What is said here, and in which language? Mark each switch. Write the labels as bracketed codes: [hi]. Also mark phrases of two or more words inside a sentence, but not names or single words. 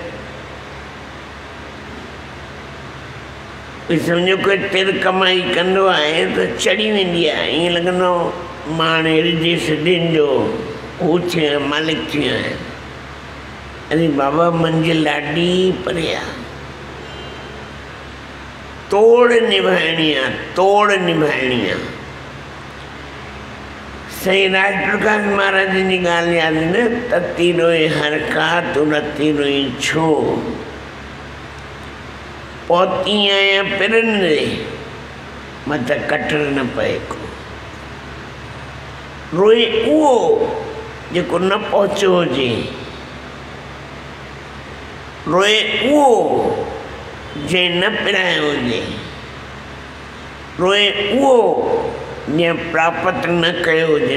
[sd] सम्झो कोई तिर कमाई कंदो आहे त चढ़ी वेंदी आहे, ईअं लॻंदो मां हाणे रिजे सिधियुनि जो हू थी आहियां, मालिक थी आहियां। अरे बाबा मंजिल ॾाढी परे आहे, तोड़ निभाइणी आहे, तोड़ निभाइणी आहे। सही राज प्रकाश महाराज जी ॻाल्हि यादि न, तती रोए हर का तू रती रोई छो, पहुती आहियां पिरनि रे मत कटर न पए को। रोए उहो जेको न पहुचो हुजे, रोए उहो जंहिं न पिरायो हुजे, रोए उहो जंहिं प्राप्त न कयो हुजे।